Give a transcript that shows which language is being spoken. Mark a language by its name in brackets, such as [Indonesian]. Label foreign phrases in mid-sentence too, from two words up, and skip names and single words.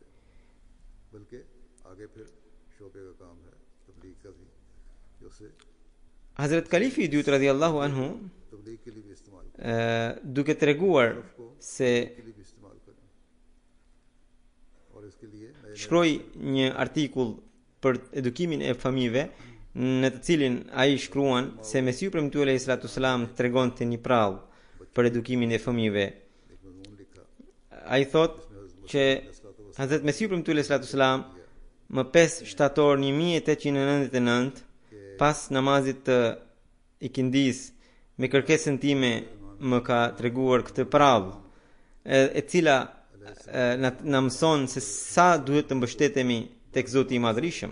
[Albanian] Hazrat Kalifi i dytë [Arabic] رضي الله عنه [Albanian] duke treguar se shkroi një artikull për edukimin e fëmijëve, në të cilin ai shkruan se Mesiu premtuar [Arabic] عليه الصلاة والسلام [Albanian] tregonte një prallë për edukimin e fëmijëve. Ai thotë që Hazrat Mesiu premtuar [Arabic] عليه الصلاة والسلام [Albanian] më 5 shtator 1899 pas namazit të ikindis me kërkesën time më ka treguar këtë prallë, e cila na mëson se sa duhet të mbështetemi tek Zoti i Madhërisëm.